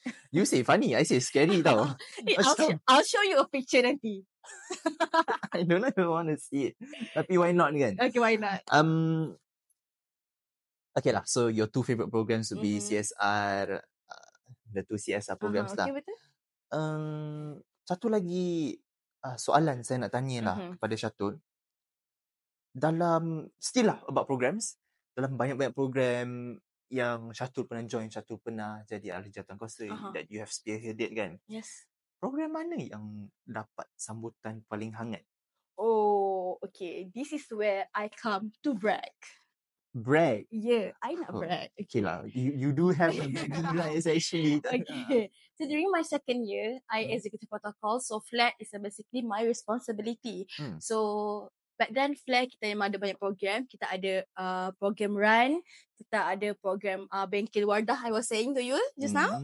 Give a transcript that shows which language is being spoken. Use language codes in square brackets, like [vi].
[en] You say funny, I say scary tau. I'll show you a picture nanti. I don't even want to see it. Tapi why not kan? Okay, why not? Okay lah, so your two favorite programs would be CSR, the two CSR programs lah. [ms] Okay, betul. Satu lagi soalan saya nak tanya lah kepada Syatul. [en] Still lah about programs, [ms] dalam banyak-banyak program yang Syatul pernah join, Syatul pernah jadi ahli jawatankuasa [en] that you have spearheaded [ms] kan. [en] Yes. [ms] Program mana yang dapat sambutan paling hangat? [en] Oh, okay. This is where I come to brag. Brag? Yeah, I nak brag. Okay lah, you do have a bragging rights actually. Okay. So during my second year, I executive protocol. So FLAG is basically my responsibility. [ms] So back then FLAG kita memang ada banyak program. Kita ada program run, kita ada program Bengkel Wardah [en] I was saying to you just now.